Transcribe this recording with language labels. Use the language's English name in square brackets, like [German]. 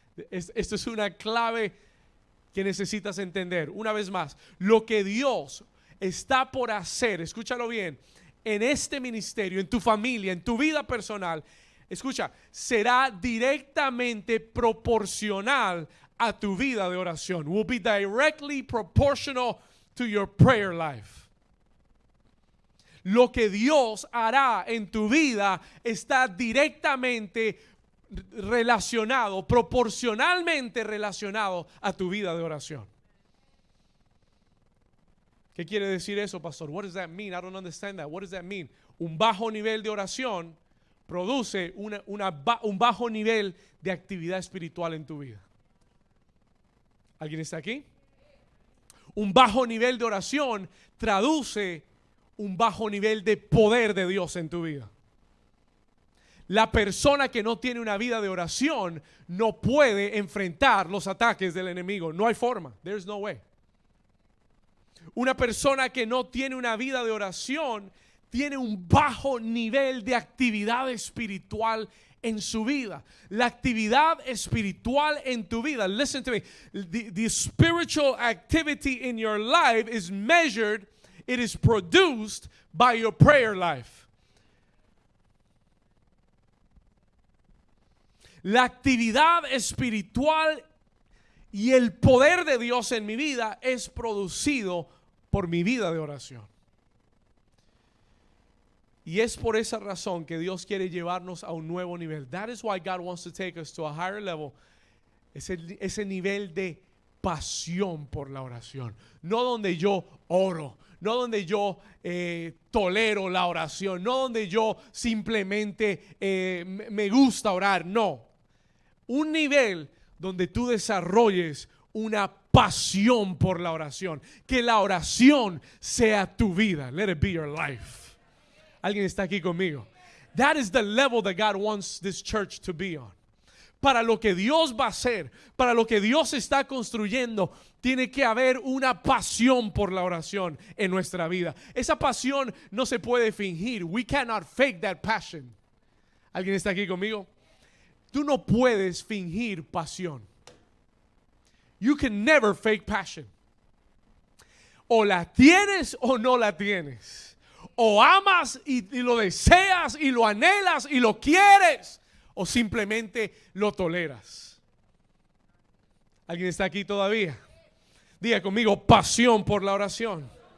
[Spanish] Esto es una clave que necesitas entender. Una vez más, lo que Dios está por hacer, escúchalo bien, en este ministerio, en tu familia, en tu vida personal, escucha, será directamente proporcional a tu vida de oración. [English] Will be directly proportional to your prayer life. [Spanish] Lo que Dios hará en tu vida está directamente relacionado, proporcionalmente relacionado a tu vida de oración. ¿Qué quiere decir eso, pastor? [English] What does that mean? I don't understand that. What does that mean? [Spanish] Un bajo nivel de oración produce un bajo nivel de actividad espiritual en tu vida. ¿Alguien está aquí? Un bajo nivel de oración traduce un bajo nivel de poder de Dios en tu vida. La persona que no tiene una vida de oración no puede enfrentar los ataques del enemigo. No hay forma. [English] There's no way. [Spanish] Una persona que no tiene una vida de oración tiene un bajo nivel de actividad espiritual en su vida. La actividad espiritual en tu vida, [English] listen to me, the spiritual activity in your life is measured, it is produced by your prayer life. [Spanish] La actividad espiritual y el poder de Dios en mi vida es producido por mi vida de oración. Y es por esa razón que Dios quiere llevarnos a un nuevo nivel. [English] That is why God wants to take us to a higher level. [Spanish] Ese nivel de pasión por la oración. No donde yo oro, no donde yo tolero la oración, no donde yo simplemente me gusta orar, no. Un nivel donde tú desarrolles una pasión por la oración. Que la oración sea tu vida. [English] Let it be your life. [Spanish] ¿Alguien está aquí conmigo? [English] That is the level that God wants this church to be on. [Spanish] Para lo que Dios va a hacer, para lo que Dios está construyendo, tiene que haber una pasión por la oración en nuestra vida. Esa pasión no se puede fingir. [English] We cannot fake that passion. [Spanish] ¿Alguien está aquí conmigo? Tú no puedes fingir pasión. [English] You can never fake passion. [Spanish] O la tienes o no la tienes. O amas y lo deseas y lo anhelas y lo quieres, o simplemente lo toleras. ¿Alguien está aquí todavía? Diga conmigo, pasión por la oración.